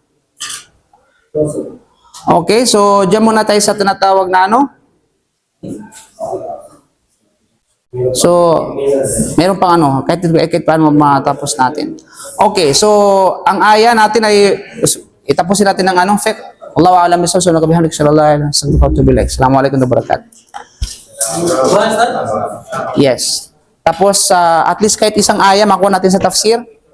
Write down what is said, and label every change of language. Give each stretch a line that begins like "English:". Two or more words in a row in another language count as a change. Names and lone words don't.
Filipino: Okay, so dyan muna tayo sa tinatawag na ano. So, meron pang ano, kahit paano matapos natin. Okay, so ang aya natin ay itapusin natin ng anong fiqh.
Arabic: الله أعلم بالصواب. سبحان الله صلى الله عليه وسلم. السلام عليكم ورحمة الله وبركاته.
Filipino: Yes. Tapos,
English: at least
Filipino: kahit isang aya makuha natin sa tafsir.